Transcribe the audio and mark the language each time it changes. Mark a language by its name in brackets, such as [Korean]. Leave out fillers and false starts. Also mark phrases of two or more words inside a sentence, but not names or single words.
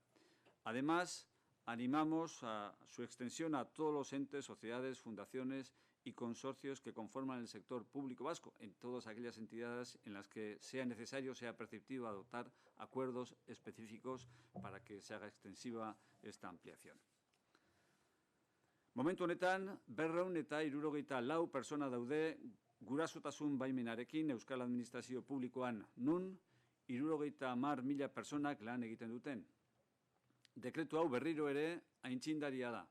[Spanish] Además, animamos a su extensión a todos los entes, sociedades, fundaciones y consorcios que conforman el sector público vasco, en todas aquellas entidades en las que sea necesario, sea preceptivo adoptar acuerdos específicos para que se haga extensiva esta ampliación. [Basque] Momentu honetan, 274 pertsona daude gurasotasun baimenarekin Euskal Administrazio Publikoan, nun 70.000 pertsonak lan egiten duten. Dekretu hau berriro ere aintzindaria da.